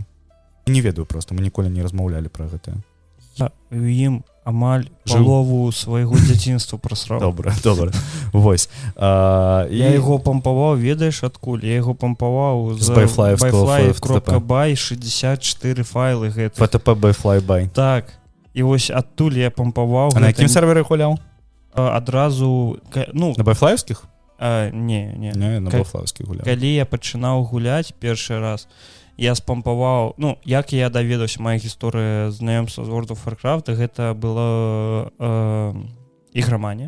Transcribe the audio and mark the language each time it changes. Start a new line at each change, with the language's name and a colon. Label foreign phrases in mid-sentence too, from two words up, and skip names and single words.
Belarusian: Не ведаю проста, мы ніколі не размаўлялі пра гэта. Я у ім амаль палову свайго дзяцінства прасраў. Добра. Вось. Я яго пампаваў, ведаеш адкуль? Я яго пампаваў з byfly.by 64 файлы гэтых. FTP byfly.by. Так. І вось адтуль я пампаваў. А на якім сервере гуляў? Адразу... Ну, на байфлаевскіх? Не, на байфлаевскіх гуляў. Калі я пачынаў гуляць першы раз, я спампаваў, ну, як я даведаўся, моя гісторыя знаёмства з World of Warcraft, гэта была іграманія.